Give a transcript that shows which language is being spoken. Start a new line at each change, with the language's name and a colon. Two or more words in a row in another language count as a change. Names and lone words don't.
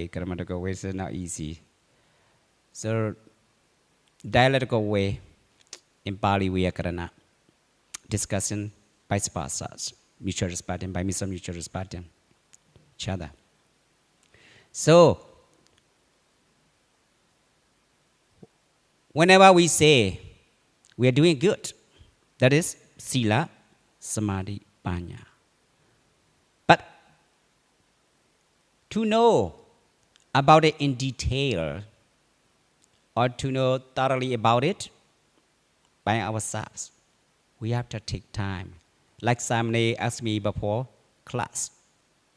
English: Grammatical way is not easy. So, dialectical way in Pali Vyakarana, discussing vice versa, mutual respecting, by means of mutual respecting each other. So, whenever we say we are doing good, that is
Pali: sila, samadhi, panya.
English: But to know about it in detail, or to know thoroughly about it by ourselves, we have to take time. Like somebody asked me before class.